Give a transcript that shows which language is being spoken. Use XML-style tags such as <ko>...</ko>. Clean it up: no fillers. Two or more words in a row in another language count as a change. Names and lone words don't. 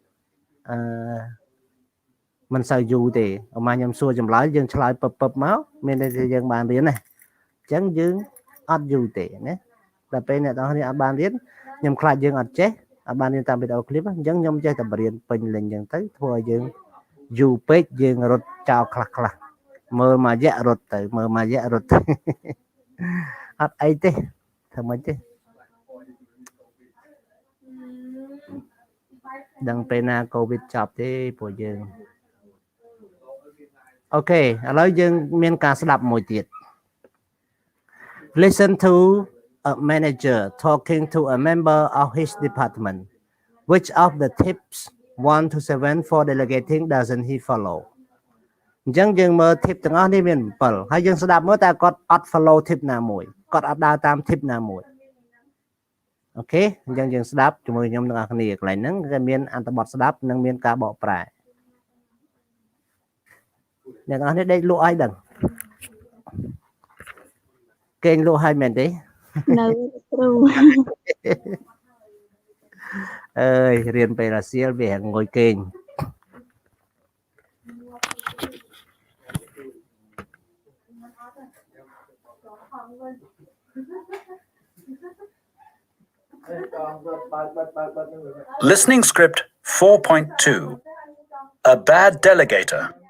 <km>មិនសូវយូរទេឧមាខ្ញុំសួរចម្លើយយើងឆ្លើយពឹបមកមានន័យថាយើងបានរៀនណាអញ្ចឹងយើងអត់យូរទេណាដល់ពេលអ្នកទាំងអស់គ្នាអត់បានរៀនខ្ញុំខ្លាចយើងអត់ចេះអត់បានរៀនតាមវីដេអូឃ្លីបអញ្ចឹងខ្ញុំចេះតែបរៀនពេញលេញអញ្ចឹងទៅធ្វើឲ្យយើងយូរពេកយើងរត់ចោលខ្លះមើលមួយរយៈរត់ទៅមើលមួយរយៈរត់ទៅអត់អីទេធ្វើមិនទេ ដឹងពេលណាកូវីដចប់ទេពួកយើងអូខេឥឡូវយើងមានការស្ដាប់មួយទៀត</km> <en>Listen to a manager talking to a member of his department. Which of the tips 1 to 7 for delegating doesn't he follow?</en> <km>អញ្ចឹងយើងមើល tip ទាំងអស់នេះមាន7ហើយយើងស្ដាប់មើលតើគាត់អត់</km> <en>follow tip</en> <km>ណាមួយគាត់អត់ដើរតាម tip ណាមួយអូខេអញ្ចឹងយើងស្ដាប់ជាមួយខ្ញុំទាំងអស់គ្នាកន្លែងហ្នឹងគឺមានអត្ថបទស្ដាប់និងមានការបកប្រែអ្នកទាំងអស់គ្នាដេកលក់ឲ្យដឹងគេងលក់ឲ្យមែនទេ នៅគ្រូ អើយរៀនពេលរសៀលវាងុយគេង</km> <en>Listening script 4.2. A bad delegator.</en>